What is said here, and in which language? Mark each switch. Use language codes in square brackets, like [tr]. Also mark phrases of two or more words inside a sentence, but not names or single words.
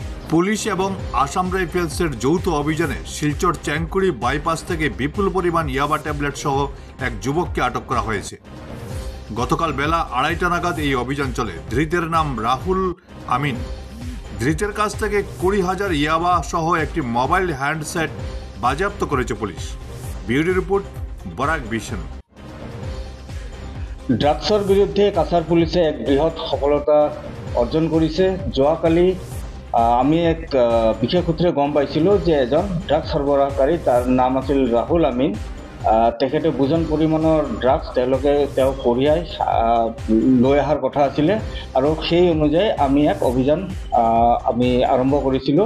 [bn] পুলিশ এবং আসাম রাইফেলসের যৌথ অভিযানে শিলচর চ্যাংকুড়ি বাইপাস থেকে বিপুল পরিমাণ ইয়াবা ট্যাবলেট সহ এক যুবককে আটক করা হয়েছে। গতকাল বেলা 2:30টা নাগাদ এই অভিযান চলে। ধৃতের নাম রাহুল আমিন। ধৃতের কাছ থেকে 20,000 ইয়াবা সহ একটি মোবাইল হ্যান্ডসেট বাজেয়াপ্ত করেছে পুলিশ। ব্যুরো রিপোর্ট, বরাক ভিশন। [as] ড্ৰাগছৰ বিৰুদ্ধে কাছাৰ পুলিচে এক বৃহৎ সফলতা অৰ্জন কৰিছে। যোৱাকালি আমি এক বিশেষ সূত্ৰে গম পাইছিলোঁ যে এজন ড্ৰাগছ সৰবৰাহকাৰী, তাৰ নাম আছিল ৰাহুল আমিন। তেখেতে বুজন পৰিমাণৰ ড্ৰাগছ তেওঁ কঢ়িয়াই লৈ অহাৰ কথা আছিলে আৰু সেই অনুযায়ী আমি এক অভিযান আৰম্ভ কৰিছিলোঁ।